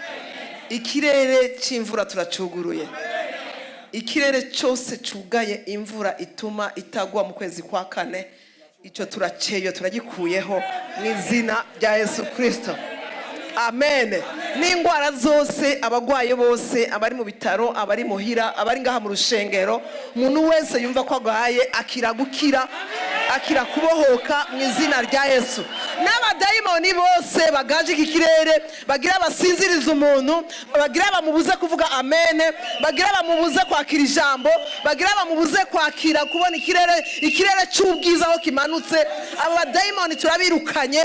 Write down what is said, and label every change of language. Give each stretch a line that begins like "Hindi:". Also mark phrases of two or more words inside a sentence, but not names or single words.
Rundi: Ikirere cy'imvura turacuguruye. Ikirere cyose cugaye imvura ituma itagwa mu kwezi kwa kane, icyo turacyeyo turagikuyeho mu izina rya Yesu Kristo. Amen. N'indwara zose, abagwaye bose, abari mu bitaro, abari muhira, abari ngaha mu rushengero, umuntu wese yumva ko agahaye akira gukira, akira kubohoka mu izina rya Yesu. N'abadayimoni bose bagaje iki kirere, bagira basinziriza umuntu, bagira bamubuze kuvuga amen, bagira bamubuze kwakira ijambo, bagira bamubuze kwakira kubona ikirere cy'ubwiza aho kimanutse, abo badayimoni turabirukanye.